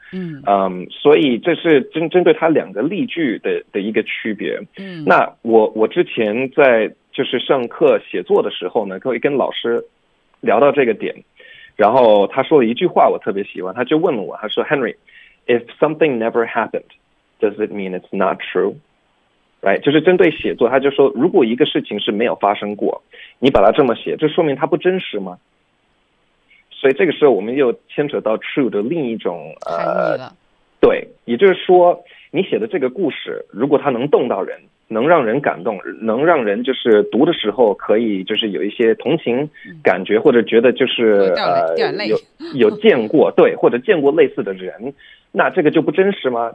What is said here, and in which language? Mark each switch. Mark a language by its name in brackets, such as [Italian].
[Chinese] 嗯所以这是针对它两个例句的一个区别。嗯，那我之前在就是上课写作的时候呢，可以跟老师聊到这个点，然后他说了一句话我特别喜欢，他就问了我，他说 Henry。 [English] If something never happened, does it mean it's not true? Right? [Chinese] 就是针对写作，他就说，如果一个事情是没有发生过，你把它这么写，这说明它不真实吗？所以这个时候我们又牵扯到 true 的另一种对，也就是说，你写的这个故事，如果它能动到人，能让人感动，能让人就是读的时候可以就是有一些同情感觉，或者觉得就是有见过，对，或者见过类似的人，那这个就不真实吗？